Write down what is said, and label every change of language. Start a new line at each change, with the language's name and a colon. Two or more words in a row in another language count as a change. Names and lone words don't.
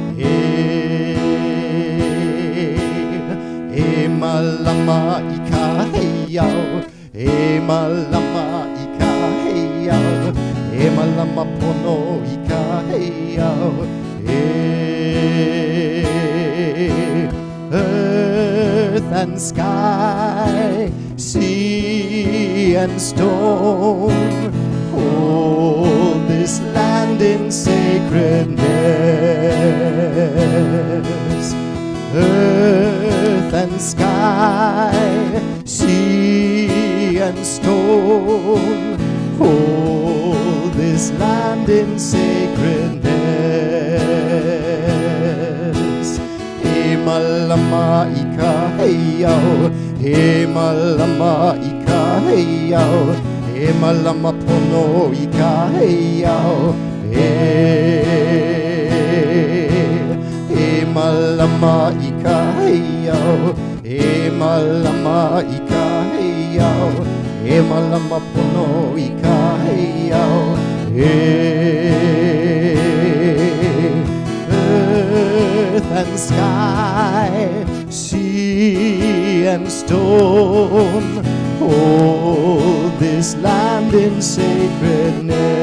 Hawaiian: e malama ika he'iau, e malama ika he'iau, e malama pono ika he'iau,
English: earth and sky, sea and stone, hold this land in sacredness. Earth and sky, sea and stone, hold this land in sacredness.
Hawaiian: E malama ika he'iau, e malama ika he'iau, e malama pono pono I ka hei au E malama I ka hei au E malama I ka hei au E malama pono I ka hei au
English: Earth and sky, sea and stone, hold this land in sacredness.